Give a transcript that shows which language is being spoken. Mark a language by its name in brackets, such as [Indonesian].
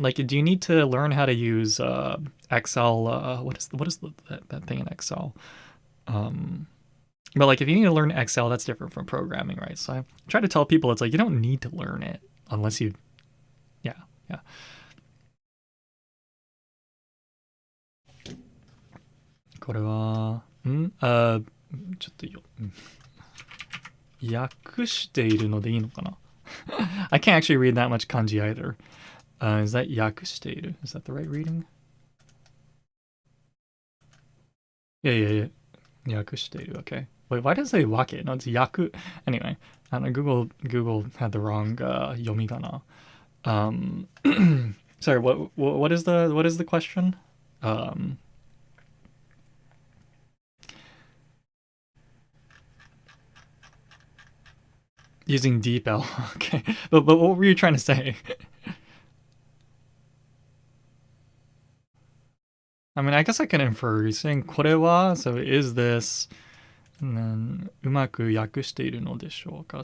[English] Like, do you need to learn how to use Excel? What is that thing in Excel? But like if you need to learn Excel, that's different from programming, right? So I try to tell people it's like you don't need to learn it unless you, yeah. [Japanese] これはちょっと訳しているのでいいのかな? [English] I can't actually read that much kanji either. Is that [Japanese] 訳している? [English] Is that the right reading? Yeah. [Japanese] 訳している, [English] okay. Wait, why does it say wake? No, it's yaku. Anyway, I don't know, Google had the wrong yomigana. Sorry, what is the question? Using DeepL, okay. But what were you trying to say? I mean, I guess I can infer. You're saying [Japanese] これは, [English] so is this, and then [Japanese] うまく訳しているのでしょうか?